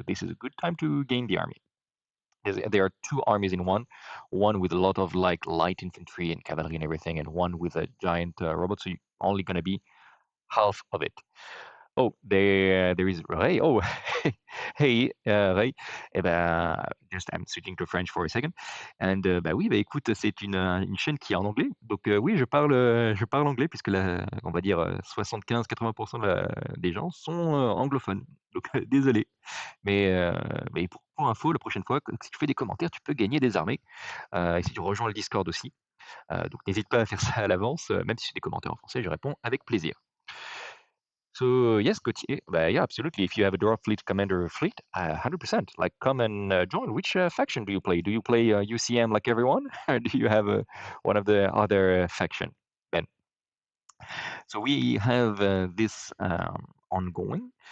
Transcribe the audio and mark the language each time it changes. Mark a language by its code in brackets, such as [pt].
[en] So this is a good time to gain the army. There are two armies in one with a lot of like light infantry and cavalry and everything, and one with a giant robot. So you're only going to be half of it. Oh, there is Ray. Oh, hey, Ray. [fr] Eh ben, [en] just I'm switching to French for a second. [fr] And bah oui, bah écoute, c'est une chaîne qui est en anglais. Donc oui, je parle anglais puisque on va dire 75-80% des gens sont anglophones. Donc désolé. Mais pour info, la prochaine fois, si tu fais des commentaires, tu peux gagner des armées. Et si tu rejoins le Discord aussi. Donc n'hésite pas à faire ça à l'avance. Même si c'est des commentaires en français, je réponds avec plaisir. [en] So yes, Gauthier, yeah, absolutely. If you have a Dwarf Fleet Commander fleet, 100%. Like, come and join. Which faction do you play? Do you play UCM like everyone, or do you have one of the other faction? Ben, so we have this ongoing.